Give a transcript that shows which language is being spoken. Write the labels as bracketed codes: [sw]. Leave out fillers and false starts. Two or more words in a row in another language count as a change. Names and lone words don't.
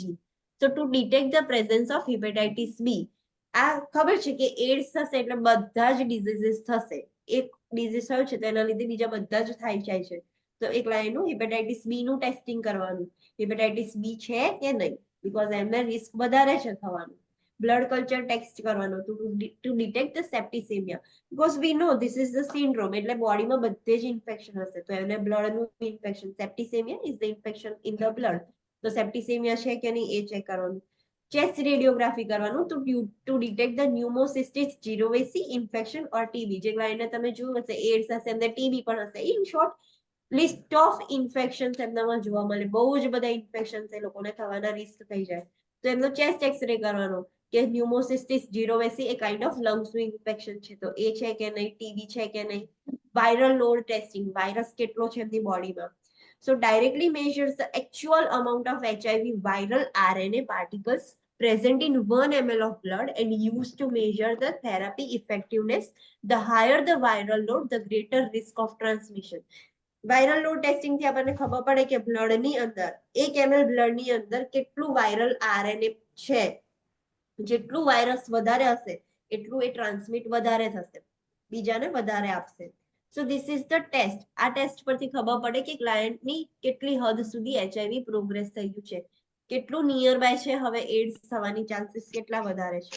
[en] so to detect the presence of hepatitis B. [gu] આ ખબર છે કે એડ્સ થશે એટલે બધા જ ડિઝીઝીસ થશે. એક ડિઝીઝ થયું છે તો એના લીધે બીજા બધા જ થાય જાય છે. તો એક લાઈનનું હેપેટાઇટિસ બી નું ટેસ્ટિંગ કરવાનું, હેપેટાઇટિસ બી છે કે નહીં, બીકોઝ એમને રિસ્ક વધારે છે થવાનું. [en] blood culture ટેસ્ટ કરવાનો to detect the septicemia, because we know this is the syndrome. [gu] એટલે બોડીમાં બધે જ ઇન્ફેક્શન હશે તો એને બ્લડનું ઇન્ફેક્શન, [en] septicemia is the infection in the blood. [gu] તો સેપ્ટિસેમિયા છે કે નહીં એ ચેક કરવાનું. [en] chest radiography કરવાનું to detect the pneumocystis jirovecii infection or TB. [gu] જે ક્લાયન્ટને તમે જોયું હશે, એડ્સ હશે, એમને TB પણ હશે. [en] in short, list of infections [gu] એમનામાં જોવા મળે. બહુ જ બધા ઇન્ફેક્શન્સ એ લોકોને થવાના રિસ્ક થઈ જાય. તો એમનો [en] chest X-ray [gu] કરવાનો કે [en] pneumocystis jirovecii [gu] એ [en] kind of [gu] લંગ્સનું ઇન્ફેક્શન છે તો એ છે કે નહીં, TB છે કે નહીં. [en] viral load testing, [gu] વાયરસ કેટલો છે એમની બોડીમાં. [en] So directly measures the actual amount of HIV viral RNA particles present in 1 ml of blood and used to measure the therapy effectiveness. The higher the viral load, the greater risk of transmission. viral load testing [gu] થી આપણને ખબર પડે કે બ્લડની અંદર 1 ml બ્લડની અંદર કેટલું [en] viral RNA [gu] છે. જેટલું વાયરસ વધારે હશે એટલું એ ટ્રાન્સમિટ વધારે થશે, બીજાને વધારે આપશે. [en] so this is the test. [gu] આ ટેસ્ટ પરથી ખબર પડે કે ક્લાયન્ટની કેટલી હદ સુધી HIV પ્રોગ્રેસ થઈ ગયું છે, કેટલું [en] near by [gu] છે હવે એડ્સ થવાની ચાન્સીસ કેટલા વધારે છે.